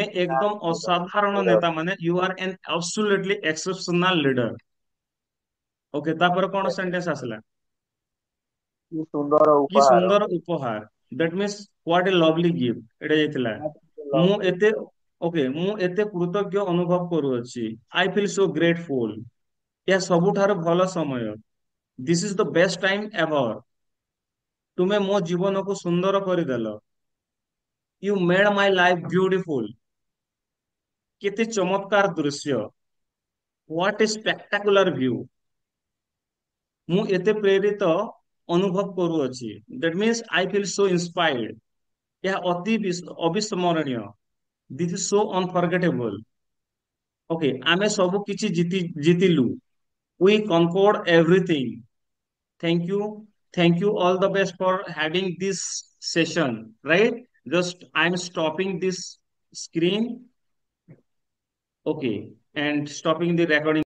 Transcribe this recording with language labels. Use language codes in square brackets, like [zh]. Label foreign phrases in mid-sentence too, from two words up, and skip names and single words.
[en] not [or] ଏକଦମ [en] leader. [or] ଅସାଧାରଣ [en] Leader। [or] ନେତା, ମାନେ [en] you are an absolutely exceptional leader। [or] ଓକେ, ତାପରେ କଣ ସେଣ୍ଟେନ୍ସ ଆସିଲା? କି ସୁନ୍ଦର କି ଉପହାର। ସୁନ୍ଦର ଉପହାର। [en] That means what a lovely gift [or] ଏଇଟା ଯାଇଥିଲା। [en] What a [or] ମୁଁ [en] lovely [or] ଏତେ ଓକେ, ମୁଁ ଏତେ କୃତଜ୍ଞ ଅନୁଭବ କରୁଅଛି। [en] I feel so grateful। [or] ଏହା ସବୁଠାରୁ ଭଲ ସମୟ। [en] This is the best time ever। [or] ତୁମେ ମୋ ଜୀବନକୁ ସୁନ୍ଦର କରିଦେଲ। [en] You made my life beautiful। [or] କେତେ ଚମତ୍କାର ଦୃଶ୍ୟ। [en] What a spectacular view। [or] ମୁଁ ଏତେ ପ୍ରେରିତ ଅନୁଭବ କରୁଅଛି। [en] That means I feel so inspired। [or] ଏହା ଅତି ଅବିସ୍ମରଣୀୟ। [en] This is so unforgettable। [or] ଓକେ, ଆମେ ସବୁ କିଛି ଜିତିଲୁ। [en] We conquered everything। Thank you, thank you all the best for having this session, right? Just I'm stopping this screen, okay, and stopping the recording।